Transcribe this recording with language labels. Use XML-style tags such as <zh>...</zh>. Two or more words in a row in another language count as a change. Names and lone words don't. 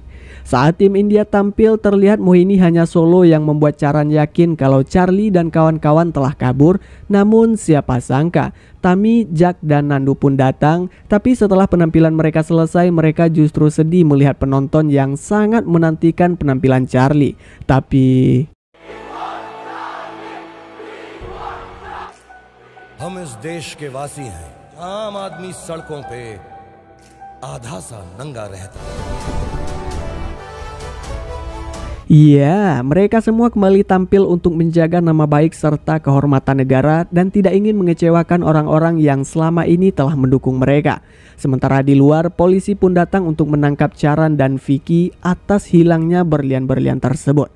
<id>Saat tim India tampil, terlihat Mohini hanya solo yang membuat Charan yakin kalau Charlie dan kawan-kawan telah kabur. Namun siapa sangka, Tammy, Jack, dan Nandu pun datang. Tapi setelah penampilan mereka selesai, mereka justru sedih melihat penonton yang sangat menantikan penampilan Charlie. Tapi</id> <hi>हम इस देश के वासी हैं, आम आदमी सड़कों पे आधा सा नंगा रहता है.</hi> <id>iya, mereka semua kembali tampil untuk menjaga nama baik serta kehormatan negara dan tidak ingin mengecewakan orang-orang yang selama ini telah mendukung mereka. Sementara di luar, polisi pun datang untuk menangkap Charan dan Vicky atas hilangnya berlian-berlian tersebut.</id>